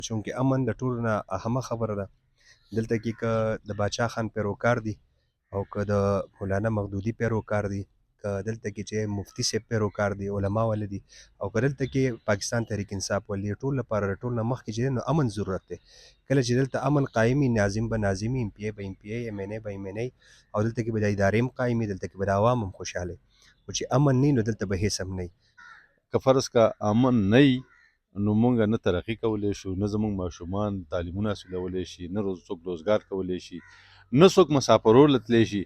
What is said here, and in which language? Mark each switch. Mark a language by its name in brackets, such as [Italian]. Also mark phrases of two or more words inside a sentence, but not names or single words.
[Pashto] چونکې امن د ټولو نه اهمه خبره ده. دلته کې که د باچا خان پیروکار دي او که د مولانا مودودي پیروکار دي، که دلته کې چې مفتي صاحب پیروکار دي، علما ولې دي، او که دلته کې پاکستان تحریک انصاف ولې دي، ټول لپاره د ټول نه مخکې چې دی نو امن ضرورت دی. کله چې دلته امن قایمي، ناظم به ناظمي، ایم پی ای به ایم پی ای، ایم این ای به ایم این ای، او دلته کې به د ادارې هم قایمي، دلته کې به د عوام هم خوشحاله. خو چې امن نه وي نو دلته به هیڅ هم نه وي. که فرض کا امن نه وي نو مونږ نه ترقي کولی شو، نه زمونږ ماشومان تعلیمونه حاصلولی شي، نه څوک روزګار کولی شي، نه څوک مسافرو تللی شي.